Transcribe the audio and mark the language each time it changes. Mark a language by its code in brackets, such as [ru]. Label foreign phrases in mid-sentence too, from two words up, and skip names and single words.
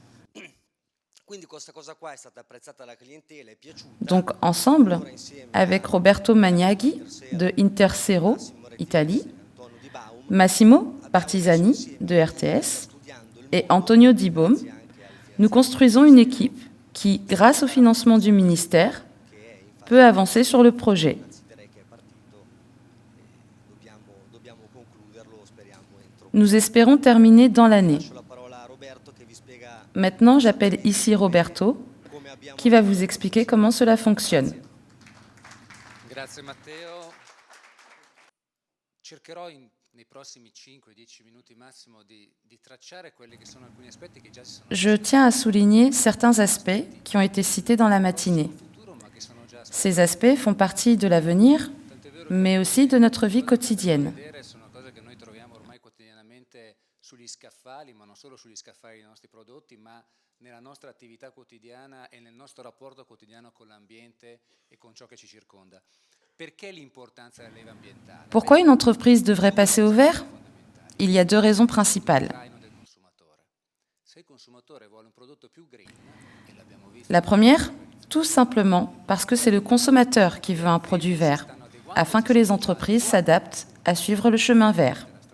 [fr] Donc ensemble, avec Roberto Magnaghi de Intersero, Italie, Massimo Partizani de RTS et Antonio Di Baume, nous construisons une équipe qui, grâce au financement du ministère, peut avancer sur le projet. Nous espérons terminer dans l'année. Maintenant, j'appelle ici Roberto, qui va vous expliquer comment cela fonctionne. [it] Grazie Matteo. Cercherò nei prossimi 5-10 minuti massimo di tracciare quelli che sono alcuni aspetti che già si sono. [fr] Je tiens à souligner certains aspects qui ont été cités dans la matinée. Ces aspects font partie de l'avenir, mais aussi de notre vie quotidienne. [it] Sugli scaffali, ma non solo sugli scaffali dei nostri prodotti, ma nella nostra attività quotidiana e nel nostro rapporto quotidiano con l'ambiente e con ciò che ci circonda. Perché l'importanza della leva ambientale? [fr] Pourquoi une entreprise devrait passer au vert? Il y a 2 raisons principales. La première, tout simplement parce que c'est le consommateur qui veut un produit vert, afin que les entreprises s'adaptent à suivre le chemin vert.